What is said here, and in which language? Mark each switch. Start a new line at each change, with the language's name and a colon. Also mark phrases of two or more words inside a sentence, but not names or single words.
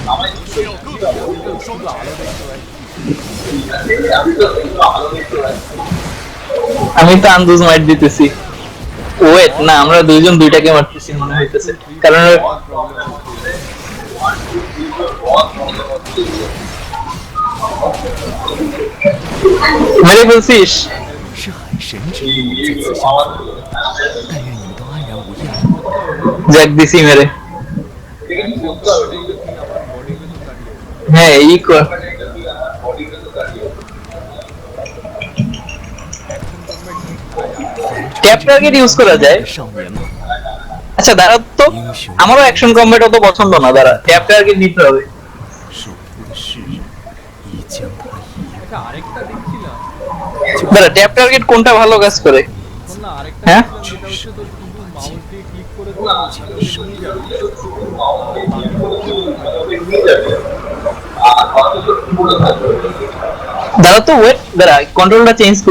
Bangla: আমি তো আন্দাজ মাইট দিতেছি। ওয়েট না, আমরা দুইজন দুইটাকে মারতেছি মনে হইতেছে, কারণ মেরে ফেলছিস।
Chinese: 是很神之物在此相逢，但愿你们都安然无恙。
Bangla: জ্যাক দিছি মেরে। হ্যাঁ এই কর।
English: tap target use
Bangla: করা যায়।
Chinese: 少年吗？
Bangla: আচ্ছা দাঁড়া তো, আমারও
English: action combat
Bangla: অত পছন্দ না। দাঁড়া,
English: tap target
Bangla: নিতে হবে।
Chinese: 受苦的世人已将他遗忘。
Bangla: আরেকটা দেখছিলাম, দাঁড়া,
English: tap target
Bangla: কোনটা ভালো কাজ করে? শোন না, আরেকটা হ্যাঁ? দেখছিলাম, যেটা হচ্ছে তোর শুধু মাউস দিয়ে ক্লিক করে দাঁড়া তো, ওয়েট, দাঁড়া
English: control change
Bangla: করি।